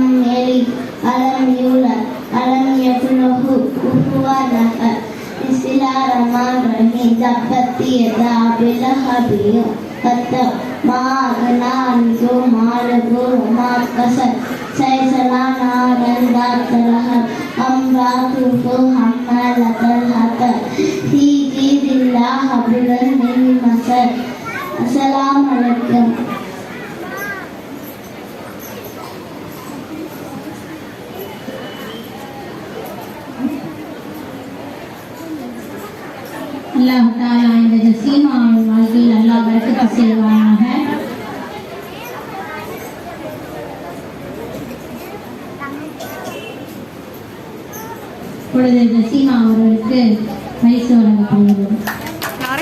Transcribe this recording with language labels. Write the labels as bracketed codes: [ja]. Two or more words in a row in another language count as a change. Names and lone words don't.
[ar] يلد ولم يولد ولم يكن له كفوا أحد بسم الله الرحمن الرحيم تبت يدا أبي لهب وتب ما أغنى عنه ماله وما كسب سيصلى نارا ذات لهب امرأته حمالة الحطب في جيدها حبل من مسد. السلام عليكم. الله تعالى [ta] இந்த ஜசீமாவின் வாழ்க்கையில் அல்லாஹ் பரக்கத் செய்வானாக. இப்பொழுது ஜசீமா அவர்களுக்கு பரிசு வழங்கப்படுகிறது.